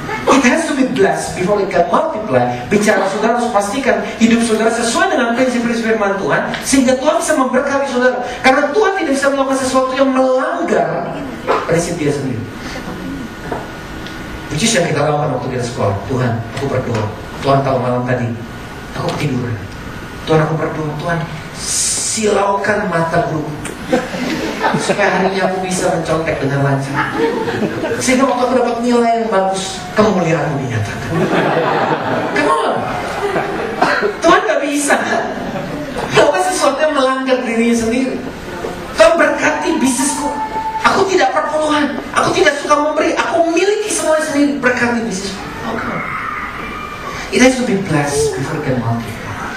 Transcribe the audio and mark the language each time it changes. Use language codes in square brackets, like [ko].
[en] It has to be blessed before it can multiply. [id] Bicara saudara harus pastikan hidup saudara sesuai dengan prinsip-prinsip firman Tuhan, sehingga Tuhan bisa memberkati saudara. Karena Tuhan tidak bisa melakukan sesuatu yang melanggar prinsip dia sendiri. [en] Which is [id] yang kita lakukan waktu kita sekolah. Tuhan, aku berdoa. Tuhan tahu malam tadi aku ketiduran. Tuhan, aku berdoa. Tuhan, silaukan mata guru supaya harinya aku bisa mencontek dengan lancar, sehingga waktu aku dapat nilai yang bagus, kemuliaan-Mu dinyatakan. [en] Come on. [id] Tuhan gak bisa melakukan sesuatu yang melanggar dirinya sendiri. Tuhan berkati bisnisku. Aku tidak perpuluhan, aku tidak suka memberi, aku miliki semua sendiri. Berkati bisnisku. [en] It has to be blessed before it can multiply.